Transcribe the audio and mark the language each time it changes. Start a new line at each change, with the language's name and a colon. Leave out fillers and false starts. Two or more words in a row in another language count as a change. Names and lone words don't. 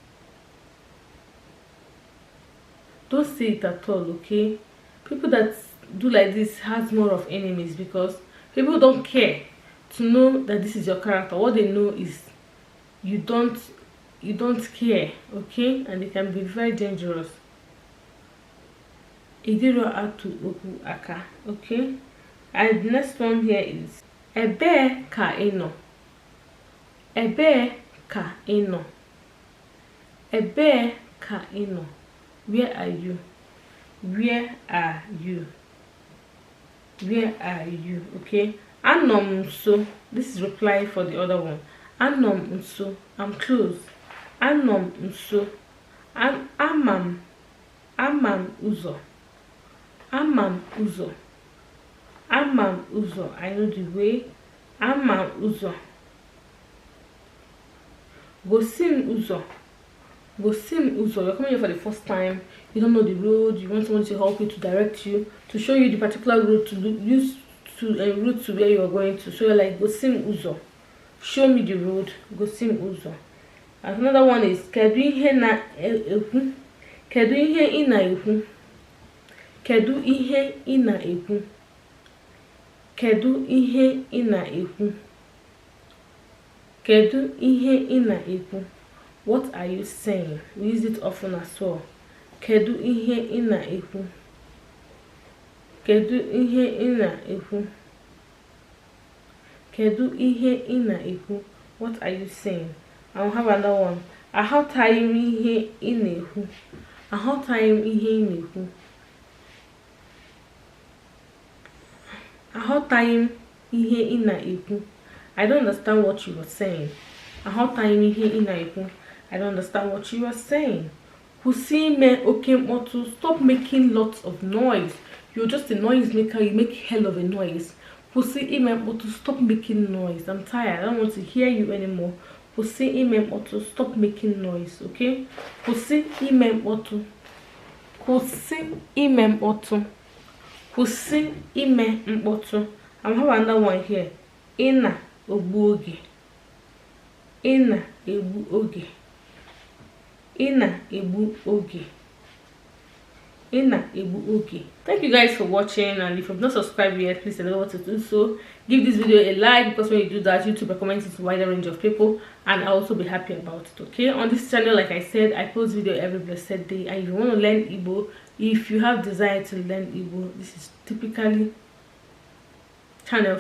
English: Don't say it at all, okay? People that do like this has more of enemies, because people don't care to know that this is your character. What they know is you don't care, okay? And it can be very dangerous.
Igbo: Idiro atu oku aka,
English: okay? And the next one here is
Igbo: ebe ka ino. Ebe ka ino. Ebe ka ino.
English: Where are you? Where are you? Where are you? Okay?
Igbo: Anom nso.
English: This is reply for the other one.
Igbo: Anom nso.
English: I'm close.
Igbo: Anom nso. Amam uzo. Amam uzo. Amam uzo.
English: I know the way.
Igbo: Amam uzo. Gosim uzo. Gosim uzo.
English: You're coming here for the first time. You don't know the road. You want someone to help you, to direct you, to show you the particular route to use to route to where you are going to. So you're like,
Igbo: Gosim uzo.
English: Show me the road.
Igbo: Gosim uzo.
English: And another one is
Igbo: kedu ihe na ekwu. Kedu ihe ị na-ekwu. Kedu ihe ị na-ekwu. Kedu ihe ị na-ekwu. Kedu ihe ị na-ekwu.
English: What are you saying? We use it often as well.
Igbo: Kedu ihe ị na-ekwu. Kedu ihe ị na-ekwu. Kedu ihe ị na-ekwu.
English: What are you saying? I'll have another one.
Igbo: Aghọtaghị m ihe ị na-ekwu. Aghọtaghị m ihe ị na-ekwu. Aghọtaghị m ihe ị na-ekwu.
English: I don't understand what you were saying.
Igbo: Aghọtaghị m ihe ị na-ekwu.
English: I don't understand what you are saying.
Igbo: Kwụsị ime oke mkpọtụ.
English: Stop making lots of noise. You're just a noise maker. You make hell of a noise.
Igbo: Kwụsị ime mkpọtụ.
English: Stop making noise. I'm tired. I don't want to hear you anymore.
Igbo: Kwụsị ime mkpọtụ.
English: Stop making noise, okay?
Igbo: Kwụsị ime mkpọtụ. Kwụsị ime mkpọtụ. Kwụsị ime mkpọtụ.
English: I'm having another one here.
Igbo: Ị na-egbu oge. Ị na-egbu oge. Ị na-egbu oge. ina Igbo oge.
English: Thank you guys for watching, and if you've not subscribed yet, please remember to do so. Give this video a like, because when you do that, YouTube recommends it to a wider range of people, and I'll also be happy about it. Okay, on this channel, like I said, I post video every blessed day, and if you want to learn Igbo, if you have desire to learn Igbo, this is typically channel for you.